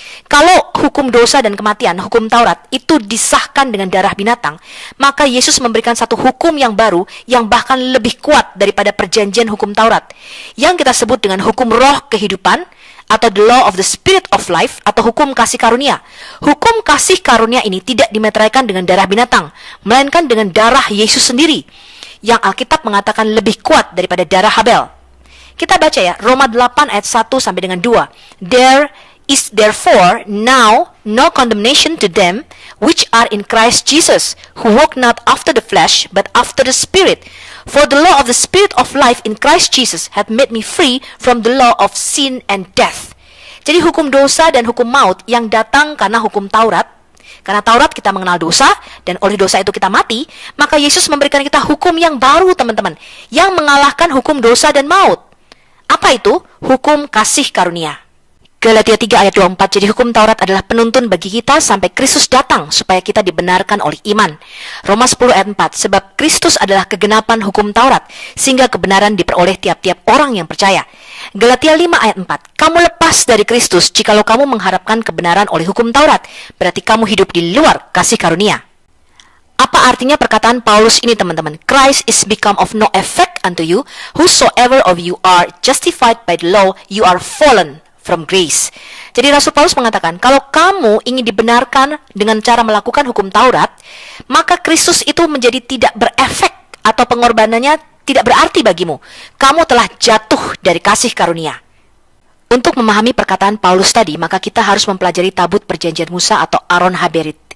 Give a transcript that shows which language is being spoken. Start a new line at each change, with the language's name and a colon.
Indonesian: Kalau hukum dosa dan kematian, hukum Taurat, itu disahkan dengan darah binatang, maka Yesus memberikan satu hukum yang baru, yang bahkan lebih kuat daripada perjanjian hukum Taurat, yang kita sebut dengan hukum roh kehidupan, atau
English: the law of the spirit of life,
Indonesian: atau hukum kasih karunia. Hukum kasih karunia ini tidak dimeteraikan dengan darah binatang, melainkan dengan darah Yesus sendiri, yang Alkitab mengatakan lebih kuat daripada darah Habel. Kita baca ya, Roma 8 ayat 1 sampai dengan 2.
English: There is therefore now no condemnation to them which are in Christ Jesus, who walk not after the flesh, but after the Spirit. For the law of the Spirit of life in Christ Jesus hath made me free from the law of sin and death.
Indonesian: Jadi hukum dosa dan hukum maut yang datang karena hukum Taurat, karena Taurat kita mengenal dosa, dan oleh dosa itu kita mati, maka Yesus memberikan kita hukum yang baru, teman-teman, yang mengalahkan hukum dosa dan maut. Apa itu? Hukum kasih karunia. Galatia 3 ayat 24, jadi hukum Taurat adalah penuntun bagi kita sampai Kristus datang supaya kita dibenarkan oleh iman. Roma 10 ayat 4, sebab Kristus adalah kegenapan hukum Taurat, sehingga kebenaran diperoleh tiap-tiap orang yang percaya. Galatia 5 ayat 4, kamu lepas dari Kristus jikalau kamu mengharapkan kebenaran oleh hukum Taurat, berarti kamu hidup di luar kasih karunia. Apa artinya perkataan Paulus ini, teman-teman?
English: Christ is become of no effect unto you, whosoever of you are justified by the law, you are fallen from grace.
Indonesian: Jadi Rasul Paulus mengatakan, kalau kamu ingin dibenarkan dengan cara melakukan hukum Taurat, maka Kristus itu menjadi tidak berefek atau pengorbanannya tidak berarti bagimu. Kamu telah jatuh dari kasih karunia. Untuk memahami perkataan Paulus tadi, maka kita harus mempelajari tabut perjanjian Musa atau Aron Haberit.